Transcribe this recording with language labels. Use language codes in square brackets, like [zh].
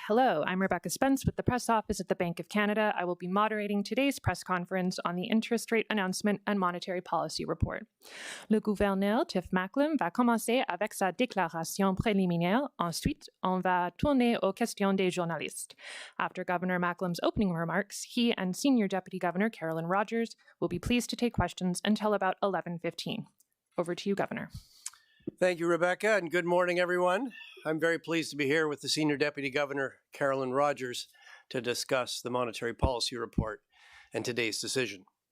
[en] Hello, I'm Rebecca Spence with the press office at the Bank of Canada. I will be moderating today's press conference on the interest rate announcement and monetary policy report. [fr] Le gouverneur Tiff Macklem va commencer avec sa déclaration préliminaire. Ensuite, on va tourner aux questions des journalistes. [en] After Governor Macklem's opening remarks, he and Senior Deputy Governor Carolyn Rogers will be pleased to take questions until about 11:15. Over to you, Governor. Thank you, Rebecca, and good morning, everyone. I'm very pleased to be here with the Senior Deputy Governor, Carolyn Rogers, to discuss the Monetary Policy Report and today's decision.